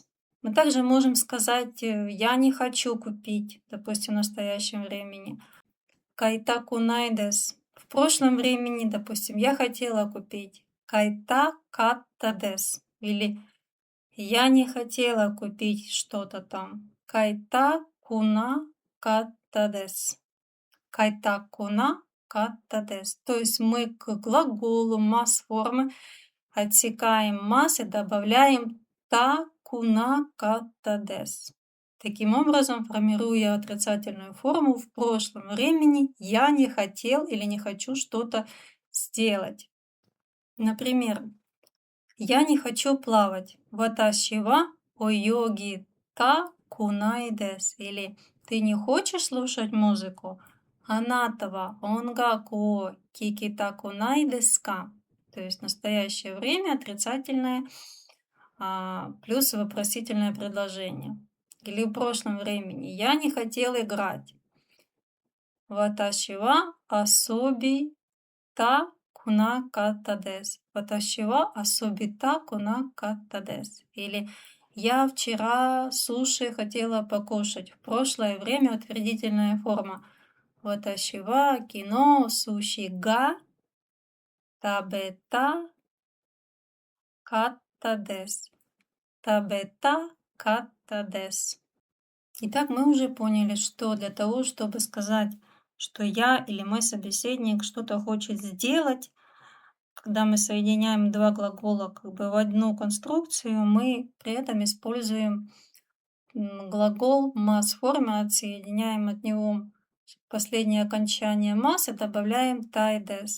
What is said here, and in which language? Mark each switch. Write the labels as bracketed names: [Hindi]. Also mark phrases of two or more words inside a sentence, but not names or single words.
[Russian] Мы также можем сказать «я не хочу купить», допустим, в настоящем времени. [Japanese] 買いたくないです. [Russian] В прошлом времени, допустим, я хотела купить. [Japanese] 買いたかったです. [Russian] Или я не хотела купить что-то там. [Japanese] 買いたくなかったです. 買いたくなかったです. [Russian] То есть мы к глаголу мас-формы отсекаем мас и добавляем [Japanese] たくなかったです. [Russian] Таким образом, формируя отрицательную форму в прошлом времени, я не хотел или не хочу что-то сделать. Например, я не хочу плавать. [Japanese] 私は泳ぎたくないです. [Russian] Или ты не хочешь слушать музыку? [Japanese] あなたは音楽を聞きたくないですか. [Russian] То есть в настоящее время отрицательное плюс вопросительное предложение. Или в прошлом времени я не хотел играть. [Japanese] 私は遊びたくなかったです. 私は遊びたくなかったです. [Russian] Или я вчера суши хотела покушать. В прошлое время утвердительная форма. [Japanese] 私は昨日寿司が食べたかったです. 食べたかったです. [Russian] Итак, мы уже поняли, что для того, чтобы сказать, что я или мой собеседник что-то хочет сделать, когда мы соединяем два глагола как бы в одну конструкцию, мы при этом используем глагол масс-формы, отсоединяем от него последнее окончание масс и добавляем тайдес.